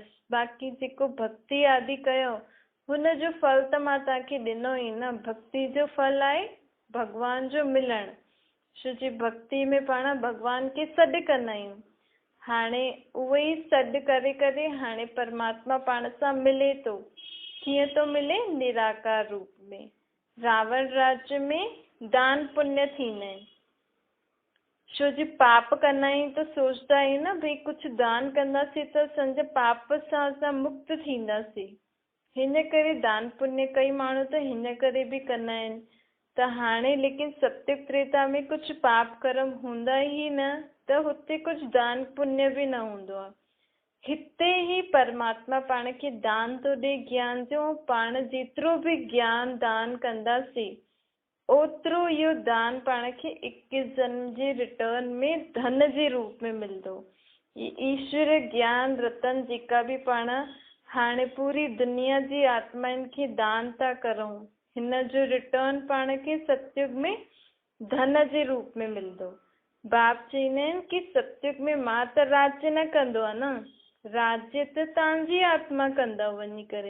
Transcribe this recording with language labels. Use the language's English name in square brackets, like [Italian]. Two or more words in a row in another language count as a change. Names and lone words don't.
[Sindhi] बाक़ी जेको भक्ति आदि कयो हुनजो फल त मां तव्हांखे ॾिनो ई न। भक्ति जो फल आहे भगवान जो मिलणु। छो जी भक्ति में पाण भगवान खे सॾु कंदा आहियूं। हाणे उहो ई सॾु करे करे हाणे परमात्मा पाण सां मिले थो। कीअं थो मिले? निराकार रूप में। रावण राज्य में दान पुण्य थींदा आहिनि। छो जी पाप कंदा आहियूं त सोचदा आहियूं न भई कुझु दान कंदासीं त असांजे पाप सां असां मुक्त थींदासीं। हिन करे दान पुण्य कई माण्हू त हिन करे बि कंदा आहिनि। त हाणे लेकिन सत्युग त्रेता में कुझु पाप कर्म हूंदा ई न, त हुते कुझु दान पुण्य बि न हूंदो आहे। हिते ई परमात्मा पाण खे दान थो ॾे ज्ञान जो। पाण जेतिरो बि ज्ञान दान कंदासीं ओतिरो इहो दान पाण खे 21 जन्म जे रिटर्न में धन जे रूप में मिलंदो। ईश्वर ज्ञान रतन जेका बि पाण हाणे पूरी दुनिया जी आत्माउनि खे दान था करूं, हिन जो रिटर्न पाण खे सतयुग में धन जे रूप में मिलंदो। बाप चवंदा आहिनि कि सतयुग में मां त राज्य न कंदो आहे न, राज्य त तव्हांजी आत्मा कंदव वञी करे।